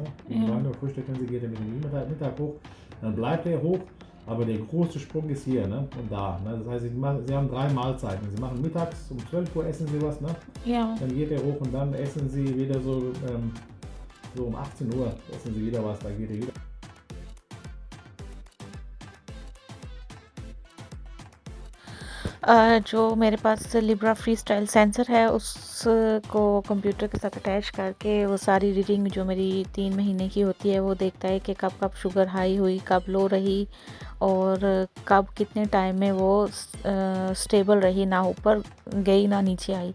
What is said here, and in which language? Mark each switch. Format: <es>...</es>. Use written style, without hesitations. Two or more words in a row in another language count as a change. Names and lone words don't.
<de>Gegen 9 Uhr frühstücken sie, geht ihr mit dem Mittag hoch, dann bleibt er hoch. Aber der große Sprung ist hier, ne? Und da. Ne? Das heißt, sie haben 3 Mahlzeiten. Sie machen mittags um 12 Uhr essen sie was, ne? Ja. Dann geht er hoch und dann essen sie wieder so um 18 Uhr essen sie wieder was. Da geht er wieder.</de> <hi>जो मेरे पास लिब्रा फ्री स्टाइल सेंसर है उसको कंप्यूटर के साथ अटैच करके वो सारी रीडिंग जो मेरी 3 महीने की होती है वो देखता है कि कब कब शुगर हाई हुई, कब लो रही और कब कितने टाइम में वो स्टेबल रही, ना ऊपर गई ना नीचे आई।</hi>